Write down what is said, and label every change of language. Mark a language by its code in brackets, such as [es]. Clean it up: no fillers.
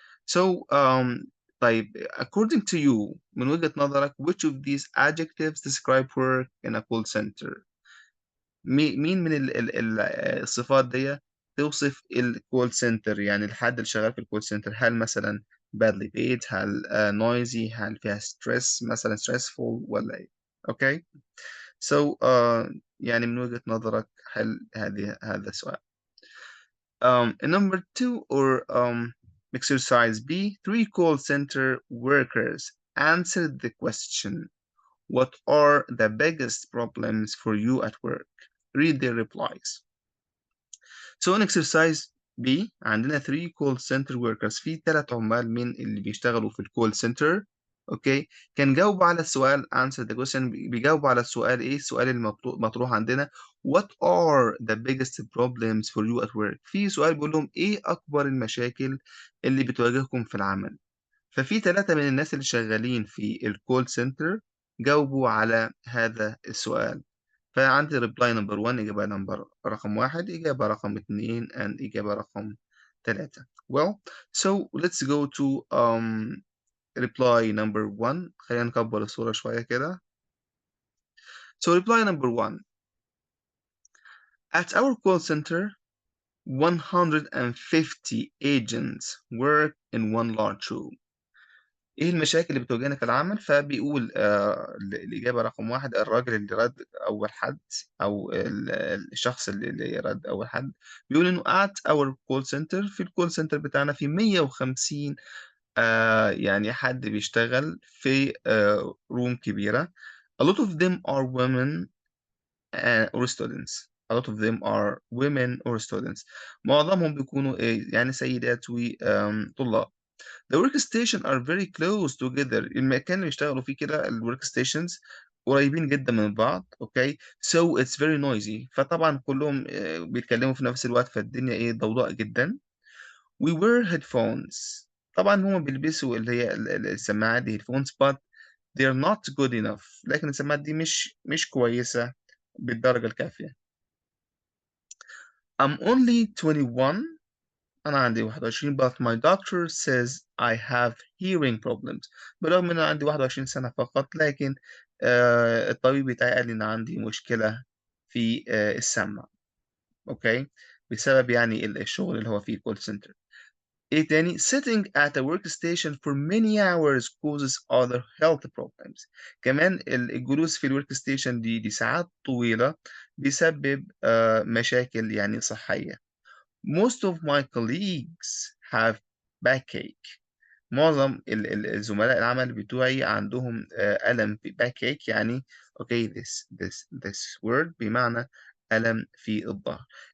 [ar] So طيب [en] according to you [ar] من وجهة نظرك [en] which of these adjectives describe work in a call center؟ [ar] مين من الصفات دي توصف الكول سنتر يعني الحد اللي شغال في الكول سنتر؟ هل مثلا [en] badly paid؟ [ar] هل noisy؟ هل فيها stress مثلا stressful ولا ايه؟ اوكي so يعني من وجهة نظرك هل هذا السؤال. [en] Number two or exercise B, 3 call center workers answered the question, what are the biggest problems for you at work? Read their replies. [ar] So [en] in exercise B [ar] عندنا [en] 3 call center workers [ar] في 3 عمال من اللي بيشتغلوا في الكول سنتر اوكي كان جاوبوا على السؤال [en] answer the question [ar] بيجاوبوا على السؤال ايه السؤال المطروح عندنا [en] what are the biggest problems for you at work [ar] في سؤال بيقول لهم ايه اكبر المشاكل اللي بتواجهكم في العمل ففي 3 من الناس اللي شغالين في الكول سنتر جاوبوا على هذا السؤال فعندي [en] reply number 1 [ar] إجابة رقم 1 إجابة رقم 2 and إجابة رقم 3. [en] Well, so let's go to reply number 1. [ar] خلينا نكبر الصورة شوية كده. [en] So reply number 1. At our call center, 150 agents work in one large room. [ar] ايه المشاكل اللي بتواجهنا في العمل فبيقول الإجابة رقم 1 الراجل اللي رد أول حد أو الشخص اللي رد أول حد بيقول إنه [en] at our call center [ar] في الكول سنتر بتاعنا في 150 يعني حد بيشتغل في روم كبيرة [en] a lot of them are women or students [ar] a lot of them are women or students معظمهم بيكونوا يعني سيدات وطلاب. [en] The workstation are very close together. [ar] المكان اللي بيشتغلوا فيه كده الورك ستيشنز قريبين جدا من بعض اوكي [en] so it's very noisy [ar] فطبعا كلهم بيتكلموا في نفس الوقت فالدنيا ضوضاء جدا [en] we wear headphones. [ar] طبعا هما بيلبسوا اللي هي السماعات دي [en] headphones but they're not good enough. [ar] لكن السماعات دي مش كويسة بالدرجة الكافية. [en] I'm only 21. [ar] أنا عندي 21 [en] but my doctor says I have hearing problems. [ar] بالرغم إن أنا عندي 21 سنة فقط لكن الطبيب بتاعي قال لي إن عندي مشكلة في السمع. أوكي بسبب يعني الشغل اللي هو فيه call center. إيه تاني [en] sitting at a workstation for many hours causes other health problems. [ar] كمان الجلوس في الورك ستيشن دي ساعات طويلة بيسبب مشاكل يعني صحية. [en] Most of my colleagues have backache. [ar] معظم الزملاء العمل بتوعي عندهم ألم في backache يعني [en] okay this word [ar] بمعنى ألم في الظهر.